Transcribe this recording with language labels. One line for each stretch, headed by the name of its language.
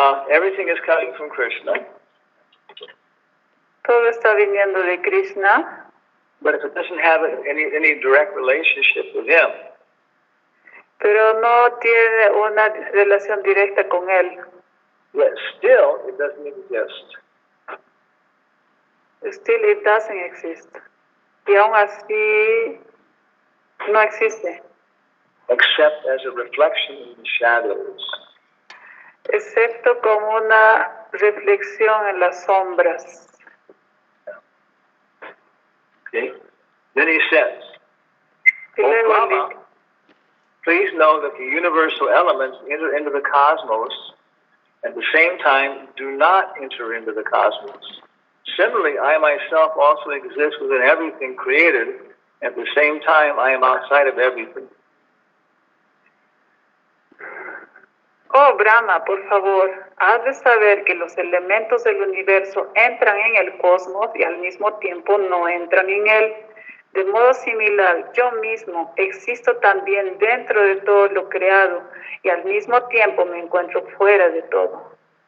English: Everything is coming from Krishna.
Spanish: Todo está viniendo de Krishna.
English: But if it doesn't have any direct relationship with him,
Spanish: pero no tiene una relación directa con él.
English: yet still it doesn't exist. Still it doesn't exist.
Spanish: Y aún así no existe.
English: Except as a reflection in the shadows.
Spanish: Excepto como una reflexión en las sombras.
English: Okay? Then he says,
Spanish: Y O luego
English: Brahma, please know that the universal elements enter into the cosmos, at the same time do not enter into the cosmos. Similarly, I myself also exist within everything created, at the same time I am outside of everything.
Spanish: Oh Brahma, por favor, has de saber que los elementos del universo entran en el cosmos y al mismo tiempo no entran en él. De modo similar, yo mismo existo también dentro de todo lo creado y al mismo tiempo me encuentro fuera de todo.